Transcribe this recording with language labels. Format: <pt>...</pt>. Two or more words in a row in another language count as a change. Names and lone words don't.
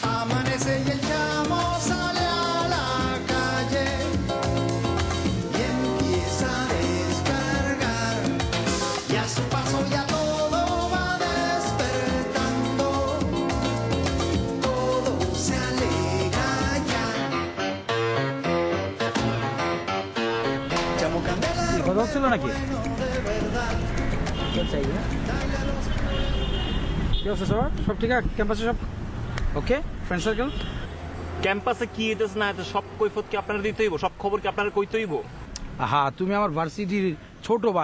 <es>Amanece clase y el chamo sale a la calle y empieza a descargar. Y a su paso ya todo va despertando, todo se alegra ya. Chamo Candela,</es> <bn>কথা হচ্ছিল নাকি চলছে কি অবস্থা সবার? সব ঠিক আছে ক্যাম্পাসে? সব ওকে?</bn> <en>friend circle?</en> <bn>ক্যাম্পাসে কি হইতেছে না হইতেছে সব কৈফত কি আপনারা দিতে হইব? সব খবর কি আপনারা কইতে হইব? হ্যাঁ, তুমি আমার ভার্সিটির ছোট ভাই।</bn>